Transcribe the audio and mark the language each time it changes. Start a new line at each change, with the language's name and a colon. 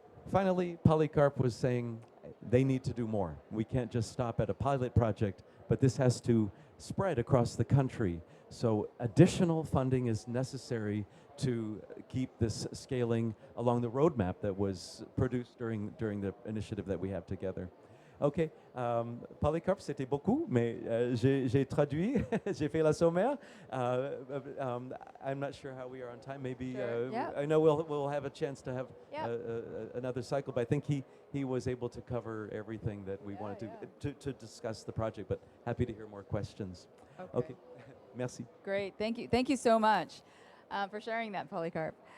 English: Finally, Polycarp was saying they need to do more. We can't just stop at a pilot project, but this has to spread across the country. So additional funding is necessary to keep this scaling along the roadmap that was produced during the initiative that we have together.
French: OK, Polycarp, c'était beaucoup, mais j'ai traduit, j'ai fait la sommaire.
English: I'm not sure how we are on time. Maybe Sure. I know we'll have a chance to have another cycle, but I think he was able to cover everything that we wanted to discuss the project. But happy to hear more questions.
French: OK, merci.
English: Great, thank you so much for sharing that, Polycarp.